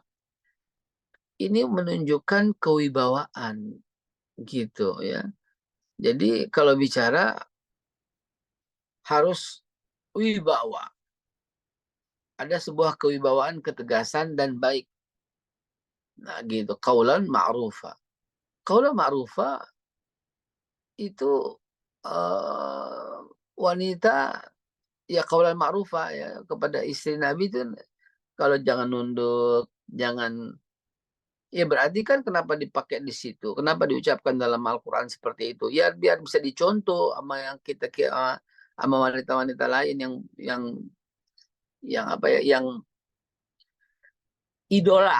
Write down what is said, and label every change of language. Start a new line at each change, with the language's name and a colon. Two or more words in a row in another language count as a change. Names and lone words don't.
Indonesian: Ini menunjukkan kewibawaan gitu ya. Jadi kalau bicara harus wibawa. Ada sebuah kewibawaan, ketegasan dan baik. Nah gitu,
Arabic: قولا معروفا. قولا معروفا
Indonesian: itu wanita ya
Arabic: قولا معروفا
Indonesian: ya kepada istri Nabi itu kalau jangan nunduk, jangan ya berarti kan kenapa dipakai di situ? Kenapa diucapkan dalam Al-Qur'an seperti itu? Ya biar bisa dicontoh sama yang sama wanita-wanita lain yang apa ya, yang idola.